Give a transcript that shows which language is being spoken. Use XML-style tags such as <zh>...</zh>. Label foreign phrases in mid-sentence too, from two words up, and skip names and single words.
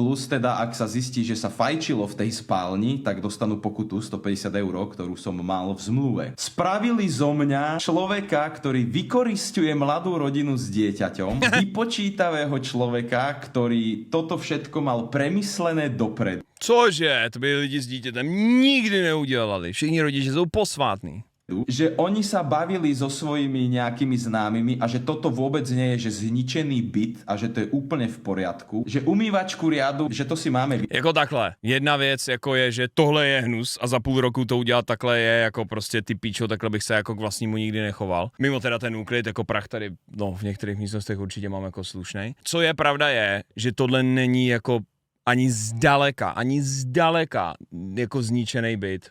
<sk>Plus teda, ak sa zistí, že sa fajčilo v tej spálni, tak dostanú pokutu 150 €, ktorú som mal v zmluve. Spravili zo mňa človeka, ktorý vykorisťuje mladú rodinu s dieťaťom, vypočítavého človeka, ktorý toto všetko mal premyslené dopredu.</sk> <cs>Cože, to by lidi s dítětem nikdy neudělali. Všichni rodiče jsou posvátní.</cs> <sk>Že oni sa bavili so svojimi nejakými známymi a že toto vôbec nie je, že zničený byt a že to je úplne v poriadku. Že umývačku riadu, že to si máme...</sk> <cs>Jako takhle. Jedna věc jako je, že tohle je hnus a za půl roku to udělat takhle je jako prostě ty píčo, takhle bych se jako k vlastnímu nikdy nechoval. Mimo teda ten úklid, jako prach tady, no v některých místnostech určitě mám jako slušnej. Co je pravda je, že tohle není jako ani zdaleka jako zničený byt.</cs>